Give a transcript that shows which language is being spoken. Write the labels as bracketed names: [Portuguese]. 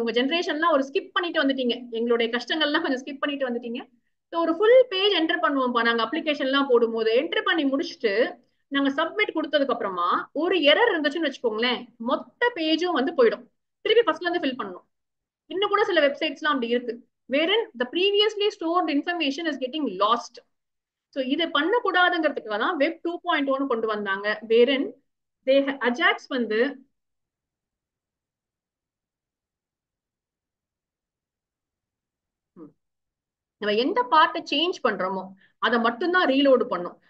[Tamil] உங்க ஜென்ரேஷன்லாம் ஒரு ஸ்கிப் பண்ணிட்டு வந்துட்டீங்க. எங்களுடைய கஷ்டங்கள்லாம் கொஞ்சம் ஸ்கிப் பண்ணிட்டு வந்துட்டீங்க. ஸோ ஒரு ஃபுல் பேஜ் என்டர் பண்ணுவோம்ப்பா நாங்க அப்ளிகேஷன் எல்லாம் போடும்போது. என்டர் பண்ணி முடிச்சுட்டு நாங்க சப்மிட் கொடுத்ததுக்கு அப்புறமா ஒரு எரர் இருந்துச்சுன்னு வச்சுக்கோங்களேன், மொத்த பேஜும் வந்து போயிடும். திருப்பி ஃபர்ஸ்ட்ல இருந்து ஃபில் பண்ணணும். இன்னும் கூட சில வெப்சைட்ஸ்லாம் அப்படி இருக்கு. [English] wherein the previously stored information is getting lost. [Tamil] So இதை பண்ணக்கூடாதுங்கிறதுக்காக தான் வெப் 2.0 கொண்டு வந்தாங்க. wherein அஜாக்ஸ் வந்து நம்ம எந்த பார்ட்டை சேஞ்ச் பண்றோமோ அதை மட்டும்தான் ரீலோடு பண்ணும்.